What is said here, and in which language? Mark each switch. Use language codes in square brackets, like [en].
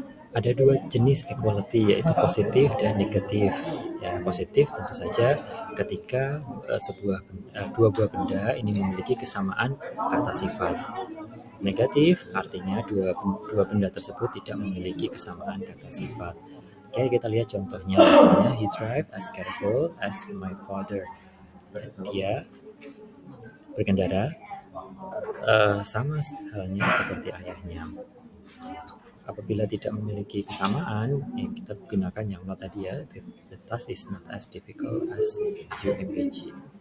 [id] Ada dua jenis equality, yaitu positif dan negatif. Ya, positif tentu saja ketika dua buah benda ini memiliki kesamaan kata sifat. Negatif artinya dua benda tersebut tidak memiliki kesamaan kata sifat. Oke, kita lihat contohnya. Misalnya, [en] he drive as careful as my father. [id] Dia berkendara sama halnya seperti ayahnya. Apabila tidak memiliki kesamaan, kita gunakan yang not tadi ya. [en] The task is not as difficult as you imagine.